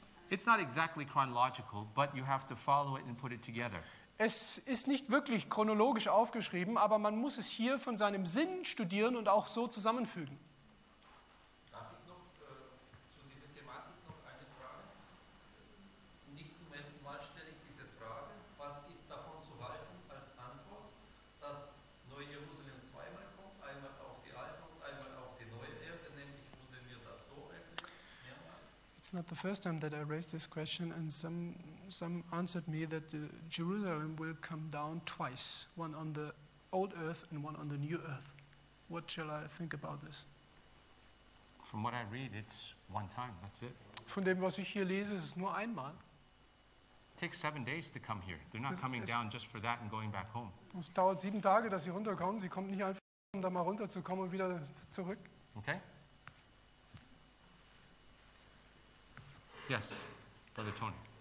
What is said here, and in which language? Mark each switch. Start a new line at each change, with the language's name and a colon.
English: It's not exactly chronological, but you have to follow it and put it together.
German: Es ist nicht wirklich chronologisch aufgeschrieben, aber man muss es hier von seinem Sinn studieren und auch so zusammenfügen. Darf ich noch zu dieser Thematik noch eine Frage? Nicht zum ersten Mal stelle ich diese Frage. Was ist davon zu halten als Antwort, dass Neue Jerusalem zweimal kommt, einmal auf die alte und einmal auf die neue Erde, nämlich wurde mir das so erklärt?
English: It's not the first time that I raised this question and some answered me that Jerusalem will come down twice, one on the old earth and one on the new earth. What shall I think about this? From what I read, it's one time, that's it.
German: Von dem, was ich hier lese, ist es nur einmal.
English: It takes 7 days to come here. They're not coming down just for that and going back home.
German: Es dauert 7 Tage, dass sie runterkommen. Sie kommen nicht einfach, um da mal runterzukommen und wieder zurück.
English: Okay. Yes, Brother Tony.